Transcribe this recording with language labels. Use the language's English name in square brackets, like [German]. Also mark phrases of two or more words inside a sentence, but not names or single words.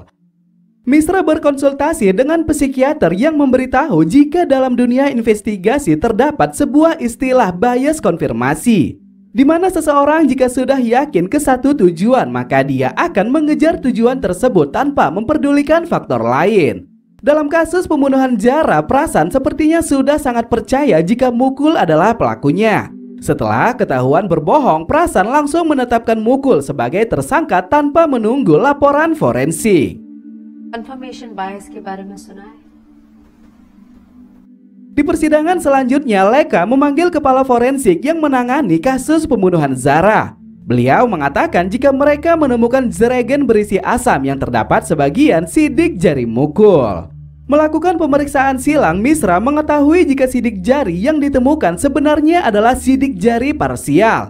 [Indonesian] Misra berkonsultasi dengan psikiater yang memberitahu jika dalam dunia investigasi terdapat sebuah istilah bias konfirmasi, di mana seseorang jika sudah yakin ke satu tujuan maka dia akan mengejar tujuan tersebut tanpa memperdulikan faktor lain. Dalam kasus pembunuhan Zara, Prasan sepertinya sudah sangat percaya jika Mukul adalah pelakunya. Setelah ketahuan berbohong, Prasan langsung menetapkan Mukul sebagai tersangka tanpa menunggu laporan forensik. [English] Confirmation bias [Hindi] के बारे में सुना है? [Indonesian] Di persidangan selanjutnya, Leka memanggil kepala forensik yang menangani kasus pembunuhan Zara. Beliau mengatakan jika mereka menemukan jerigen berisi asam yang terdapat sebagian sidik jari Mukul. Melakukan pemeriksaan silang, Misra mengetahui jika sidik jari yang ditemukan sebenarnya adalah sidik jari parsial.